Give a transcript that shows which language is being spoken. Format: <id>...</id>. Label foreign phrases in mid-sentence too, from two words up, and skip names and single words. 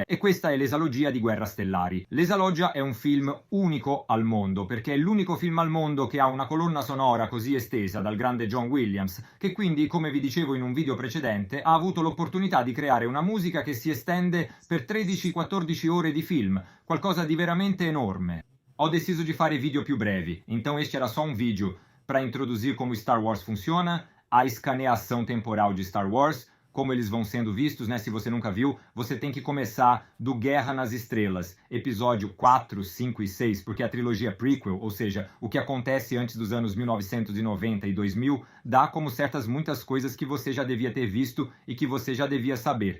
<it>E questa è l'esalogia di Guerra Stellari. L'esalogia è un film unico al mondo, perché è l'unico film al mondo che ha una colonna sonora così estesa dal grande John Williams, che quindi, come vi dicevo in un video precedente, ha avuto l'opportunità di creare una musica che si estende per 13-14 ore di film, qualcosa di veramente enorme. Ho deciso di fare video più brevi,</it> <pt>então este era só um vídeo para introduzir como Star Wars funciona, a escaneação temporal de Star Wars, como eles vão sendo vistos, né? Se você nunca viu, você tem que começar do Guerra nas Estrelas, episódio 4, 5 e 6, porque a trilogia prequel, ou seja, o que acontece antes dos anos 1990 e 2000, dá como certas muitas coisas que você já devia ter visto e que você já devia saber.</pt>